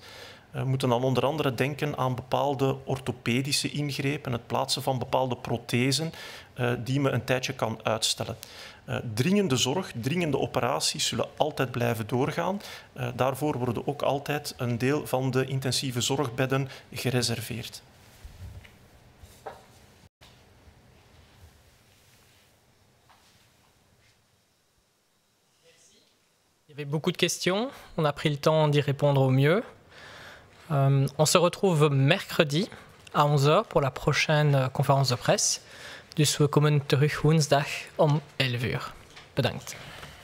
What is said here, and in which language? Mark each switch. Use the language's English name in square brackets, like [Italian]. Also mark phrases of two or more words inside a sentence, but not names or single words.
[Dutch] We moeten dan onder andere denken aan bepaalde orthopedische ingrepen, het plaatsen van bepaalde prothesen die men een tijdje kan uitstellen. Dringende zorg, dringende operaties zullen altijd blijven doorgaan. Daarvoor worden ook altijd een deel van de intensieve zorgbedden gereserveerd. [French] Il y avait beaucoup de questions. On a pris le temps d'y répondre au mieux. On se retrouve mercredi à 11h pour la prochaine conférence de presse. [Dutch] Dus we komen terug woensdag om 11 uur. Bedankt.